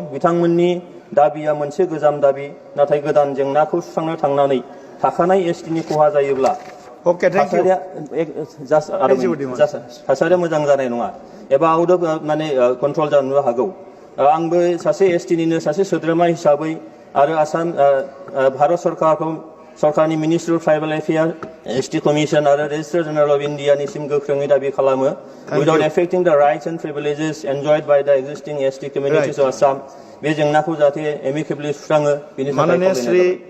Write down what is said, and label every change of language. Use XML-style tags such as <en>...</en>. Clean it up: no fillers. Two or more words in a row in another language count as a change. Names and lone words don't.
<brx>बिथांमोननि दाबिया मोनसे गोजाम दाबि, नाथाय गोदान जेंनाखौ सुस्रांनो थांनानै थाखानाय एसटिनि खहा जायोब्ला थासारिया मोजां जानाय नङा एबा</brx> <en>out of control</en> <brx>जानो हागौ। आंबो सासे एसटिनिनो सासे सोद्रोमा हिसाबै आरो आसाम भारत सरकारनि मिनिस्ट्रि अफ ट्राइबेल एफेयार्स, एसटि कमिसन आरो रेजिस्ट्रार जेनेरेल अफ इन्डियानिसिम गोख्रोङै दाबि खालामो</brx> <en>without affecting the rights and privileges enjoyed by the existing ST communities of Assam</en> <brx>बे जेंनाखौ जाहाथे एमिकेबलि सुस्राङो बेनि थाखाय</brx>